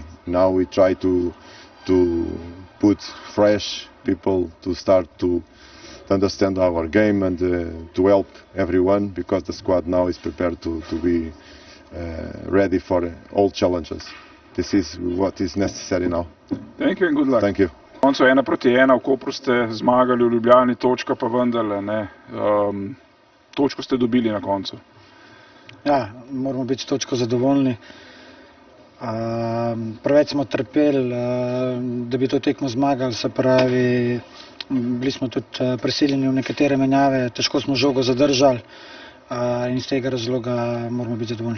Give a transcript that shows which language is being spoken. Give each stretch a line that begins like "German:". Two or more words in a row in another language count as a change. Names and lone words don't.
English: Now we try to put fresh people to start to understand our game, and to help everyone, because the squad now is prepared to be ready for all challenges. This is what is necessary now. Thank you and good luck. Thank you.
Slovenian: Na koncu 1-1, v Kopru ste zmagali, v Ljubljani točka pa vendarle, ne. Točko ste dobili na koncu. Ja, moramo biti s točko zadovoljni. Preveč smo trpeli, da bi to tekmo zmagali, se pravi, bili smo tudi prisiljeni v nekatere menjave, težko smo žogo zadržali, in iz tega razloga moramo biti zadovoljni.